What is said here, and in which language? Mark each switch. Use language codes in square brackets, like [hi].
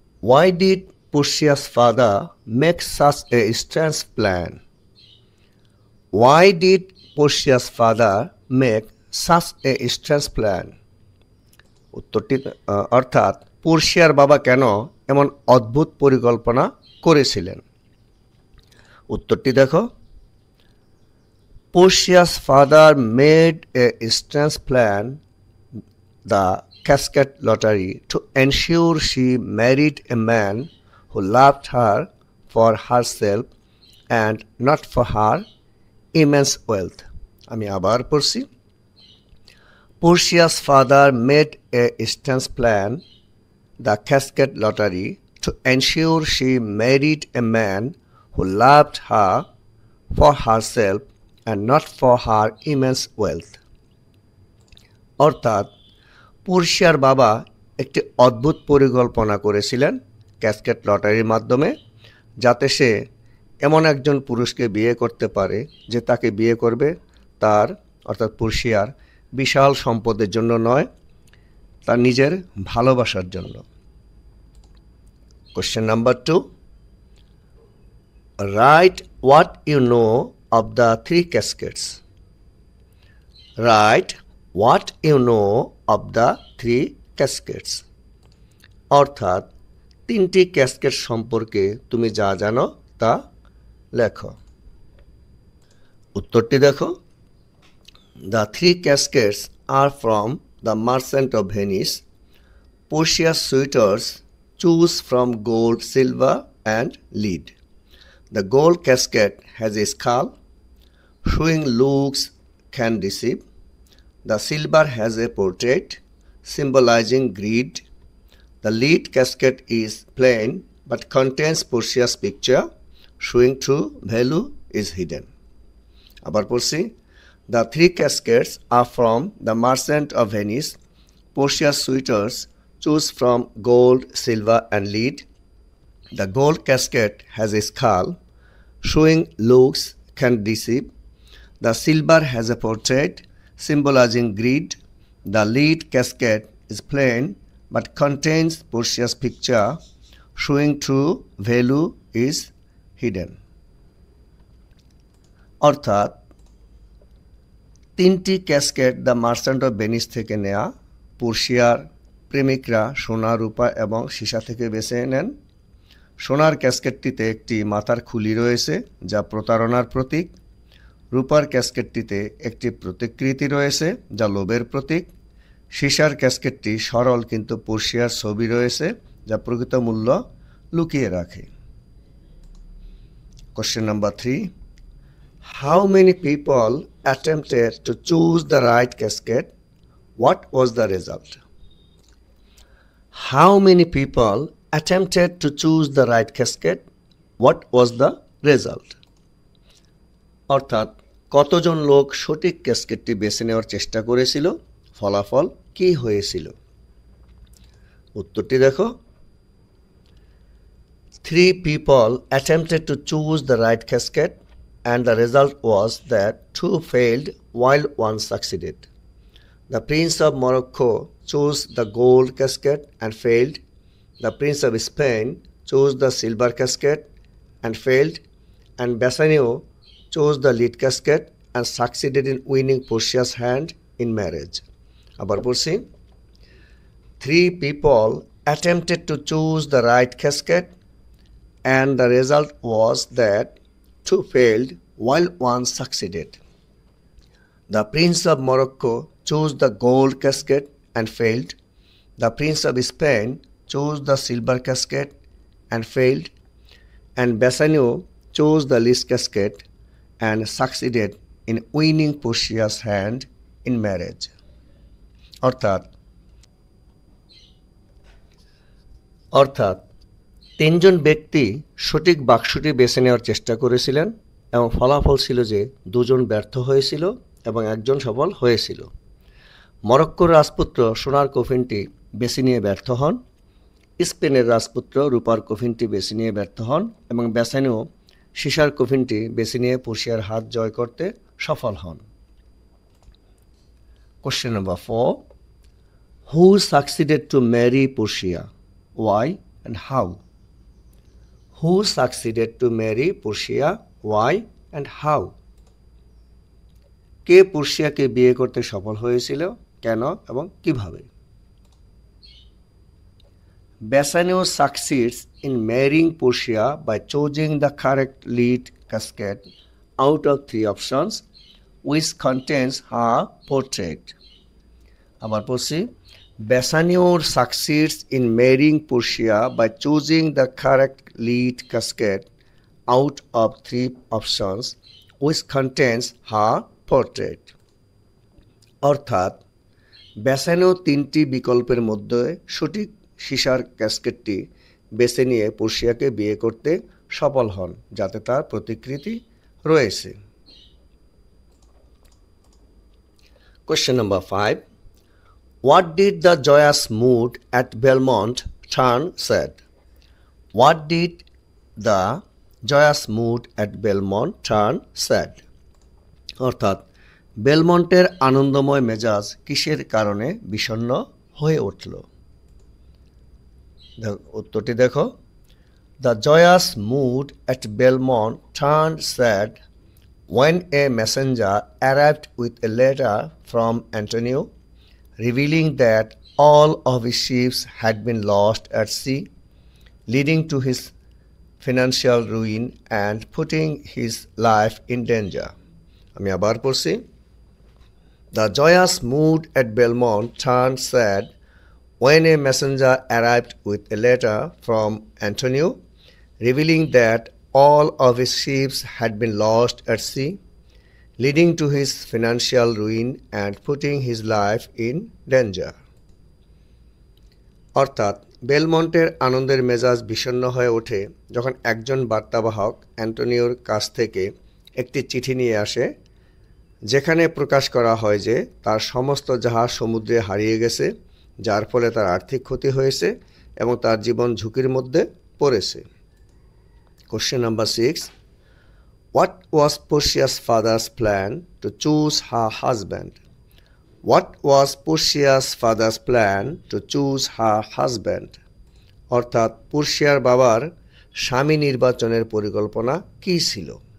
[en] Why did Portia's father make such a strange plan? Why did Portia's father make such a strange plan? [bn] উত্তরটি অর্থাৎ পোর্শিয়ার বাবা কেন এমন অদ্ভুত পরিকল্পনা করেছিলেন। উত্তরটি দেখো। [en] Portia's father made a strange plan, the casket lottery, to ensure she married a man who loved her for herself and not for her immense wealth. [bn] আমি আবার পড়ছি। [en] Portia's father made a strange plan, the casket lottery, to ensure she married a man who loved her for herself and not for her immense wealth. [bn] অর্থাৎ পোর্শিয়ার বাবা একটি অদ্ভুত পরিকল্পনা করেছিলেন casket লটারির মাধ্যমে, যাতে সে এমন একজন পুরুষকে বিয়ে করতে পারে যে তাকে বিয়ে করবে তার অর্থাৎ পোর্শিয়ার বিশাল সম্পদের জন্য নয়, তার নিজের ভালোবাসার জন্য। [en] Question number 2. Write what you know of the three cascades. Write what you know of the three cascades. [bn] অর্থাৎ তিনটি ক্যাসকেড সম্পর্কে তুমি যা জানো তা লেখো। উত্তরটি দেখো। [en] The three cascades are from the Merchant of Venice. Portia's suitors choose from gold, silver, and lead. The gold casket has a skull, showing looks can deceive. The silver has a portrait, symbolizing greed. The lead casket is plain but contains Portia's picture, showing true value is hidden. [bn] আবার পড়ছি। [en] The three cascades are from the Merchant of Venice. Portia's suitors choose from gold, silver, and lead. The gold casket has a skull, showing looks can deceive. The silver has a portrait, symbolizing greed. The lead casket is plain but contains Portia's picture, showing true value is hidden. [bn] অর্থাৎ তিনটি casket the merchant of Venice থেকে নেয়া। পোর্শিয়ার প্রেমিকরা সোনা, রূপা এবং সীসা থেকে বেছে নেন। সোনার ক্যাসকেটটিতে একটি মাথার খুলি রয়েছে যা প্রতারণার প্রতীক। রূপার ক্যাসকেটটিতে একটি প্রতিকৃতি রয়েছে যা লোভের প্রতীক। সীসার ক্যাসকেটটি সরল কিন্তু পোর্শিয়ার ছবি রয়েছে যা প্রকৃত মূল্য লুকিয়ে রাখে। [en] Question number 3. How many people attempted to choose the right casket? What was the result? How many people attempted to choose the right casket? What was the result? [bn] অর্থাৎ কতজন লোক সঠিক ক্যাসকেটটি বেছে নেওয়ার চেষ্টা করেছিল, ফলাফল কি হয়েছিল? উত্তরটি দেখো। [en] 3 people attempted to choose the right casket and the result was that 2 failed while 1 succeeded. The Prince of Morocco chose the gold casket and failed. The Prince of Spain chose the silver casket and failed. And Bassanio chose the lead casket and succeeded in winning Portia's hand in marriage. [bn] আবার পড়ছি। [en] 3 people attempted to choose the right casket and the result was that 2 failed while 1 succeeded. The Prince of Morocco chose the gold casket and failed. The Prince of Spain chose the silver casket and failed. and Bassanio chose the least casket and succeeded in winning Portia's hand in marriage. [bn] অর্থাৎ তিনজন ব্যক্তি সঠিক বাক্সটি বেছে নেওয়ার চেষ্টা করেছিলেন এবং ফলাফল ছিল যে দুজন ব্যর্থ হয়েছিল এবং একজন সফল হয়েছিল। মরক্কোর রাজপুত্র সোনার কফিনটি বেছে নিয়ে ব্যর্থ হন, স্পেনের রাজপুত্র রূপার কফিনটি বেছে নিয়ে ব্যর্থ হন এবং বেসানিও সীসার কফিনটি বেছে নিয়ে পর্শিয়ার হাত জয় করতে সফল হন। [en] Question number 4. Who succeeded to marry Portia? Why and how? Who succeeded to marry Portia? Why and how? [bn] কে পর্শিয়াকে বিয়ে করতে সফল হয়েছিল, কেন এবং কিভাবে? [en] Bassanio succeeds in marrying Portia by choosing the correct lead casket out of 3 options which contains her portrait. [bn] আবার পড়ছি, [en] Bassanio succeeds in marrying Portia by choosing the correct lead casket out of 3 options which contains her portrait. [bn] অর্থাৎ Bassanio 3টি বিকল্পের মধ্যে সঠিক সীসার ক্যাসকেটটি বেছে নিয়ে পর্শিয়াকে বিয়ে করতে সফল হন যাতে তার প্রতিকৃতি রয়েছে। [en] Question number 5. What did the joyous mood at Belmont turn sad? What did the joyous mood at Belmont turn sad? [bn] অর্থাৎ বেলমন্টের আনন্দময় মেজাজ কিসের কারণে বিষণ্ণ হয়ে উঠল? উত্তরটি দেখো। [en] The joyous mood at Belmont turned sad when a messenger arrived with a letter from Antonio revealing that all of his ships had been lost at sea, leading to his financial ruin and putting his life in danger. [bn] আমি আবার পড়ছি। [en] The joyous mood at Belmont turned sad when a messenger arrived with a letter from Antonio revealing that all of his ships had been lost at sea, leading to his financial ruin and putting his life in danger. [bn] অর্থাৎ বেলমন্টের আনন্দের মেজাজ বিষণ্ণ হয়ে ওঠে যখন একজন বার্তাবাহক অ্যান্টোনিওর কাছ থেকে একটি চিঠি নিয়ে আসে যেখানে প্রকাশ করা হয় যে তার সমস্ত জাহাজ সমুদ্রে হারিয়ে গেছে, যার ফলে তার আর্থিক ক্ষতি হয়েছে এবং তার জীবন ঝুঁকির মধ্যে পড়েছে। [en] Question number 6. What was Portia's father's plan to choose her husband? What was Portia's father's plan to choose her husband? [bn] অর্থাৎ পোর্শিয়ার বাবার স্বামী নির্বাচনের পরিকল্পনা কী ছিল?